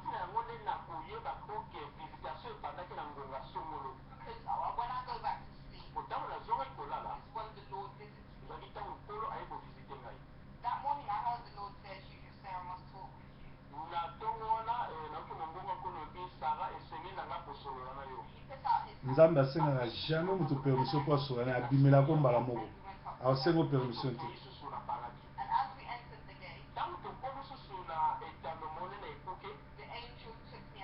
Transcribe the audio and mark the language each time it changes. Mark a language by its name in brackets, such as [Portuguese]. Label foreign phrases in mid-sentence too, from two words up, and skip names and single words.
[English] Because when I go back to sleep, is when the Lord visits me. That morning I heard the Lord say, as usual, Sarah must talk with you. He put out his hand. [Lingala] Nzambe asengaka jamais moto permission mpo asolana abimelako mbala moko aosengo permission te. [English] And as we entered the gate, the angel took